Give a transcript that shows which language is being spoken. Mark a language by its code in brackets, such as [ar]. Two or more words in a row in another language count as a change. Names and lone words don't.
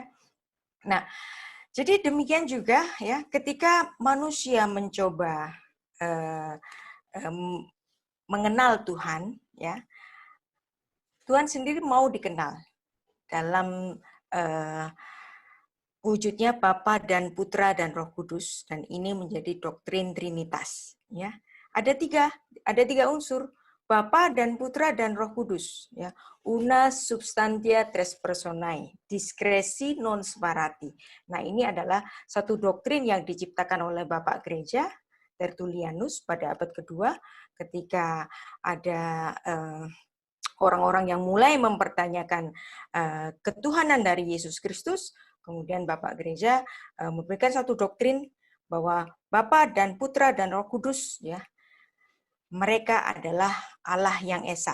[id] Nah, jadi demikian juga ya ketika manusia mencoba mengenal Tuhan, ya, Tuhan sendiri mau dikenal dalam wujudnya Bapa dan Putra dan Roh Kudus, dan ini menjadi doktrin Trinitas. Ya, ada tiga unsur, Bapa dan Putra dan Roh Kudus. Ya, [la] una substantia tres personae, diskresi non separati. [id] Nah, ini adalah satu doktrin yang diciptakan oleh Bapak Gereja Tertullianus pada abad kedua, ketika ada orang-orang yang mulai mempertanyakan ketuhanan dari Yesus Kristus. Kemudian Bapak Gereja memberikan satu doktrin bahwa Bapa dan Putra dan Roh Kudus, ya, mereka adalah Allah yang esa.